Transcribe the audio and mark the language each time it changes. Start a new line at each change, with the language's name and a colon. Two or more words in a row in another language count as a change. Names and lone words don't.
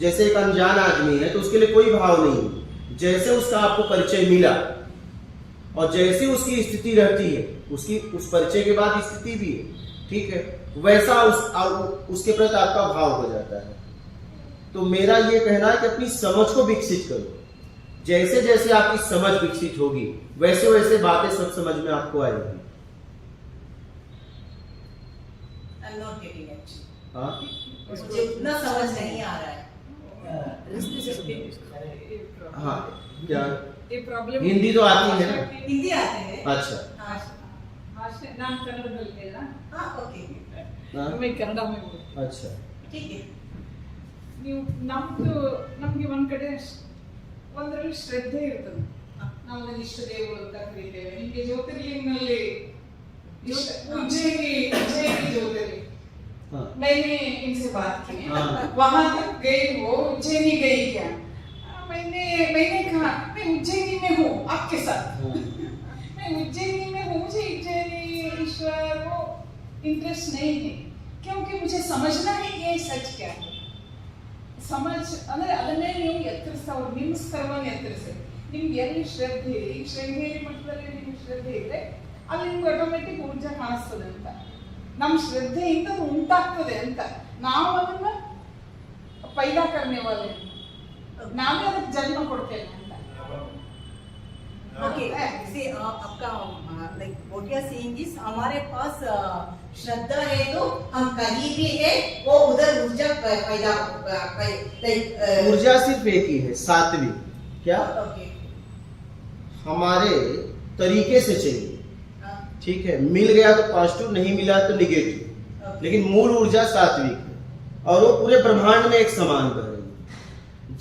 Hindi: जैसे एक अनजान आदमी है तो उसके लिए कोई भाव नहीं है, जैसे उसका आपको परिचय मिला और जैसी उसकी स्थिति रहती है, उसकी उस परिचय के बाद स्थिति भी है, ठीक है, वैसा उसके प्रति आपका भाव हो जाता है। तो मेरा ये कहना है कि अपनी समझ को विकसित करो, जैसे जैसे आपकी समझ विकसित होगी वैसे वैसे बातें सब समझ में आपको आएगी।
English: I'm not getting it.
Hindi: हाँ, मुझे उतना समझ नहीं आ रहा है। हाँ, क्या ये प्रॉब्लम हिंदी तो आती है ना? हिंदी आते हैं? अच्छा,
Kannada: ಭಾಷೆ ನಾನು ಕನ್ನಡದಲ್ಲಿ ಇಲ್ಲ,
Hindi: हाँ, ओके, हाँ,
Kannada: ಒಮ್ಮೆ ಕನ್ನಡ में
Hindi: अच्छा, ठीक है।
Kannada: ನೀವು ನಮ್ಗೆ ಒಂದ್ ಕಡೆ ಒಂದರಲ್ಲಿ ಶ್ರದ್ಧೆ ಇರ್ತದೆ, ನಾವು ಇಷ್ಟ ದೇವರು ಅಂತ ಕರೀತೇವೆ, ನಿಮ್ಗೆ ಜ್ಯೋತಿರ್ಲಿಂಗನಲ್ಲಿ
Hindi: उज्जैनी ज्योतिर्लिंग, हाँ, मैंने इनसे बात की, हाँ। वहां तक गई, वो उज्जैनी गई क्या? मैंने कहा मैं उज्जैनी में हूँ आपके साथ, हाँ, मैं उज्जैनी में हूँ, मुझे उज्जैनी ईश्वर वो इंटरेस्ट नहीं है, क्योंकि मुझे समझना है ये सच क्या है।
Kannada: समझ ಅಂದ್ರೆ ಅದನ್ನೇ ನೀವು ಎತ್ತರಿಸೋರು, ನಿಮ್ಮ ಸ್ತರವನ್ನು ಎತ್ತರಿಸಿ, ನಿಮ್ಗೆ ಎಲ್ಲಿ ಶ್ರದ್ಧೆ, ಈ ಶೃಂಗೇರಿ ಮಟ್ಟದಲ್ಲಿ ನಿಮ್ಗೆ ಶ್ರದ್ಧೆ ಇದೆ, ಅಲ್ಲಿ ನಿಮ್ಗೆ ಆಟೋಮೆಟಿಕ್ ಊರ್ಜಾ ಕಾಣಿಸ್ತದೆ ಅಂತ, ನಮ್ಮ ಶ್ರದ್ಧೆಯಿಂದ ಅದು ಉಂಟಾಗ್ತದೆ ಅಂತ, ನಾವು ಅದನ್ನ
Hindi: पैदा करने वाले,
Kannada: ನಾವೇ ಅದಕ್ಕೆ ಜನ್ಮ ಕೊಡ್ತೇವೆ ಅಂತ।
Hindi: ओके, see, आपका like
English: what you are saying is
Hindi: हमारे पास श्रद्धा है तो हम कहीं भी है वो उधर ऊर्जा पैदा like ऊर्जा सिर्फ एक ही है, सात्विक। क्या? ओके, हमारे तरीके से चाहिए, ठीक है, मिल गया तो पॉजिटिव, नहीं मिला तो निगेटिव, लेकिन मूल ऊर्जा सात्विक है और वो पूरे ब्रह्मांड में एक समान बह रही है।